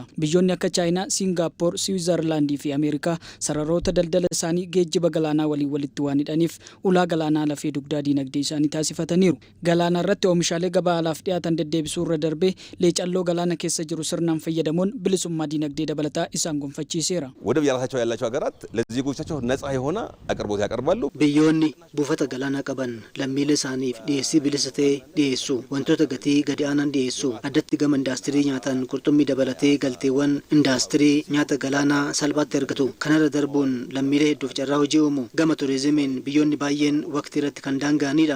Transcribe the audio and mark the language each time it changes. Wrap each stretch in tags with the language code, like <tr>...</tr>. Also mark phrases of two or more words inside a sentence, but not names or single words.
<om>Biyyoonni akka Chaayinaa, Siingaappoor, Siwiizerlaandii fi Ameerikaa sararoota daldala isaanii geejjiba galaanaa waliin walitti waan hidhaniif ulaa galaanaa lafee dugdaa dinagdee isaanii taasifataniiru. Galaana irratti oomishaalee gabaa alaaf dhiyaatan deddeebisuu irra darbee leecalloo galaana keessa jiru sirnaan fayyadamuun bilisummaa dinagdee dabalataa isaan gonfachiiseera.</om> <am>ወደብ ያላቸው ያላቸው ሀገራት ለዜጎቻቸው ነፃ የሆነ አቅርቦት ያቀርባሉ.</am> <om>Biyyoonni buufata galaanaa qaban lammiilee isaaniif dhiyeessii bilisa ta'e dhiyeessu. Wantoota gatii gadi aanaan dhiyeessu. Addatti gama indaastirii nyaataan qurxummii dabalatee galteewwan indaastirii nyaata galaanaa salphaatti argatu. Kanarra darbuun lammiilee hedduuf carraa hojii uumu. Gama turizimiin biyyoonni baay'een waqtii irratti kan daanga'anidha.</om>